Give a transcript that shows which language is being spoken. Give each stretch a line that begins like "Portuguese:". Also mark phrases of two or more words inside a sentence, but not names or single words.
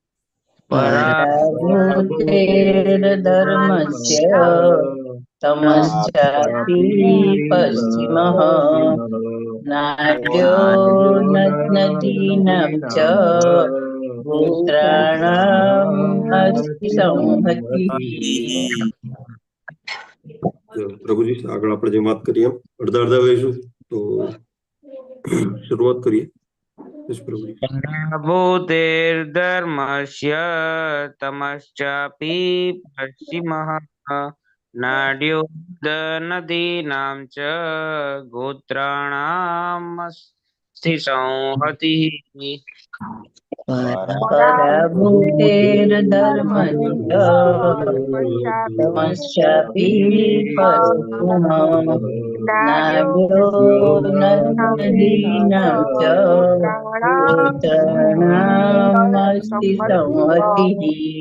Sanskrit: पराभूतेर्धर्मस्य तमश्चापि पश्चिमः नाड्यो नदीनां च गोत्राणामस्ति संहतिः
Gujarati: પ્રભુજી આગળ આપણે જે વાત કરીએ અડધા અડધા લઈશું તો શરૂઆત કરીએ. પ્રભુજી
Sanskrit: પરાભૂતેર્ધર્મસ્ય તમશ્ચાપि પશ્ચિમઃ નાડ્યો નદીનાં ચ ગોત્રાણામસ્તિ સંહતિઃ पराभूतेर्धर्मस्य तमश्चापि पश्चिमः नाड्यो नदीनां च गोत्राणामस्ति संहतिः